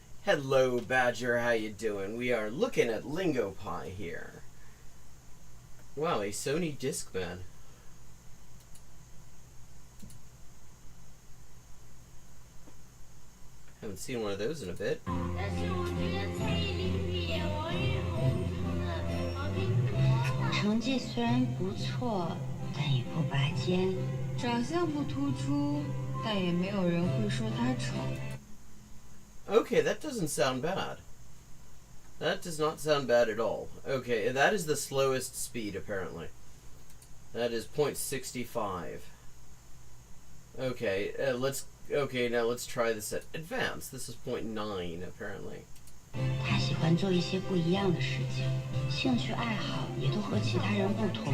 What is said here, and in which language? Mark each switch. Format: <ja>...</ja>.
<en>Hello, Badger, how you doing? We are looking at Lingopie here. Wow, a Sony Discman. Haven't seen one of those in a bit.</en> <zh>成绩虽然不错，但也不拔尖。长相不突出，但也没有人会说他丑。</zh> <en>Okay, that doesn't sound bad. That does not sound bad at all. Okay, that is the slowest speed, apparently. That is 0.65. Okay, now let's try this at advanced. This is 0.9, apparently.</en> <zh>他喜欢做一些不一样的事情，兴趣爱好也都和其他人不同。</zh>